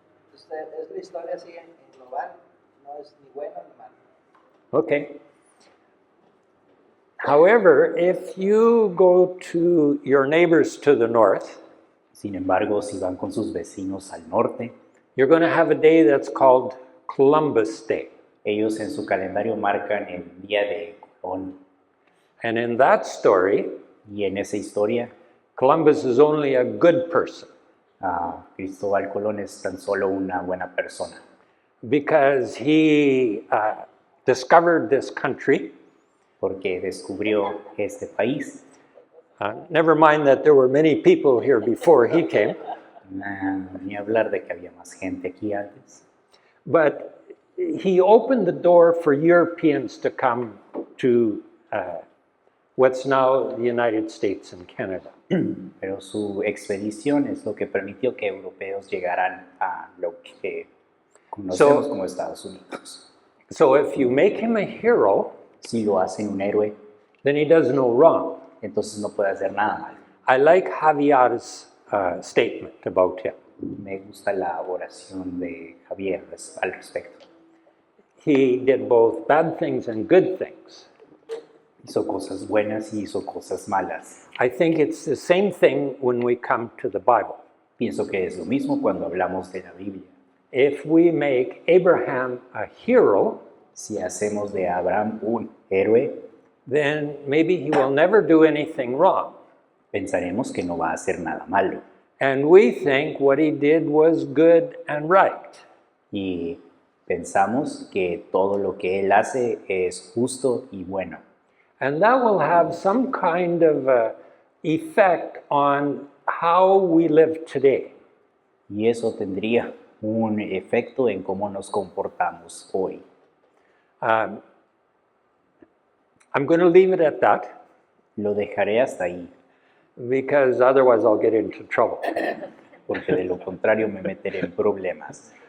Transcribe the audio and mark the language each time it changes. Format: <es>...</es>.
<es>Entonces, es la historia así en global, no es ni bueno ni malo.</es> <en>Okay. However, if you go to your neighbors to the north,</en> <es>Sin embargo, si van con sus vecinos al norte,</es> <en>you're going to have a day that's called Columbus Day.</en> <es>ellos en su calendario marcan el día de Colón.</es> <en>And in that story,</en> <es>Y en esa historia,</es> <en>Columbus is only a good person</en> <es>Cristóbal Colón es tan solo una buena persona,</es> <en>because he discovered this country.</en> <es>porque descubrió este país.</es> <en>Never mind that there were many people here before he came,</en> <es>Ni hablar de que había más gente aquí antes.</es> <en>but he opened the door for Europeans to come to what's now the United States and Canada.</en> <es>Pero su expedición es lo que permitió que europeos llegaran a lo que conocemos como Estados Unidos.</es> <en>So if you make him a hero,</en> <es>Si lo hacen un héroe,</es> <en>then he does no wrong.</en> <es>entonces no puede hacer nada mal.</es> <en>I like Javier's statement about him.</en> <es>Me gusta la oración de Javier al respecto.</es> <en>He did both bad things and good things.</en> <es>Hizo cosas buenas y hizo cosas malas.</es> <en>I think it's the same thing when we come to the Bible.</en> <es>Pienso que es lo mismo cuando hablamos de la Biblia.</es> <en>If we make Abraham a hero,</en> <es>Si hacemos de Abraham un héroe,</es> <en>then maybe he will never do anything wrong.</en> <es>pensaremos que no va a hacer nada malo.</es> <en>And we think what he did was good and right.</en> <es>Y pensamos que todo lo que él hace es justo y bueno.</es> <en>And that will have some kind of effect on how we live today.</en> <es>Y eso tendría un efecto en cómo nos comportamos hoy.</es> <en>I'm going to leave it at that</en> <es>Lo dejaré hasta ahí,</es> <en>because otherwise I'll get into trouble.</en> <es>porque de lo contrario me meteré en problemas.</es>